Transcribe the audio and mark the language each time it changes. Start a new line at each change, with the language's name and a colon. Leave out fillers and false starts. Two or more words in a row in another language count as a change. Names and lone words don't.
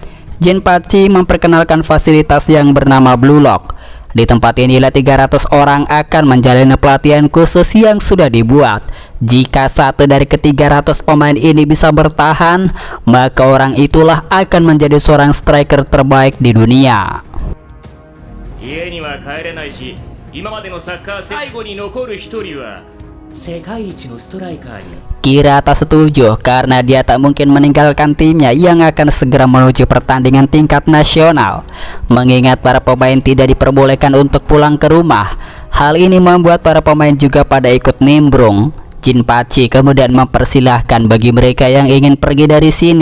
Indonesian: Jinpachi memperkenalkan fasilitas yang bernama Blue Lock. Di tempat inilah 300 orang akan menjalani pelatihan khusus yang sudah dibuat. Jika satu dari ke-300 pemain ini bisa bertahan, maka orang itulah akan menjadi seorang striker terbaik di dunia.
Japanese: 家には帰れないし、今までのサッカー最後に残る一人は世界一のストライカーに。
Indonesian: Kira tak setuju karena dia tak mungkin meninggalkan timnya yang akan segera menuju pertandingan tingkat nasional. Mengingat para pemain tidak diperbolehkan untuk pulang ke rumah, hal ini membuat para pemain juga pada ikut nimbrung. Jinpachi kemudian mempersilahkan bagi mereka yang ingin pergi dari sini.